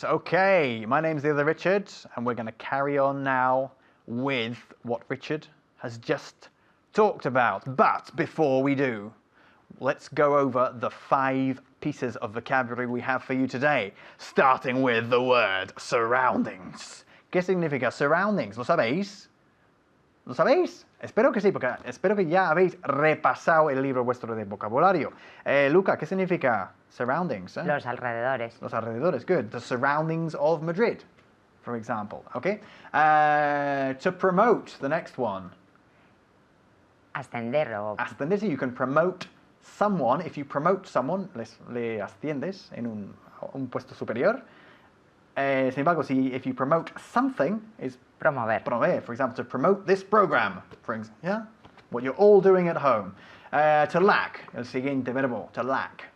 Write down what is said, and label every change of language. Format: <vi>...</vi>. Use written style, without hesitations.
<en>Okay, my name's the other Richard, and we're going to carry on now with what Richard has just talked about. But before we do, let's go over the 5 pieces of vocabulary we have for you today, starting with the word surroundings.</en> <es>¿Qué significa surroundings? ¿Lo sabéis? ¿Lo sabéis? Espero que sí, porque espero que ya habéis repasado el libro vuestro de vocabulario. Luca, ¿qué significa surroundings? Los alrededores. Los alrededores,</es> <en>good. The surroundings of Madrid, for example. Okay. To promote, the next one.</en> <es>Ascender o...</es> <en>Ascender, so you can promote someone. If you promote someone,</en> <es>le asciendes en un puesto superior. Sin embargo,</es> <en>if you promote something, is</en> <es>promover. promover.</es> <en>For example, to promote this program, yeah, what you're all doing at home. To lack,</en> <es>el siguiente verbo,</es> <en>to lack.</en>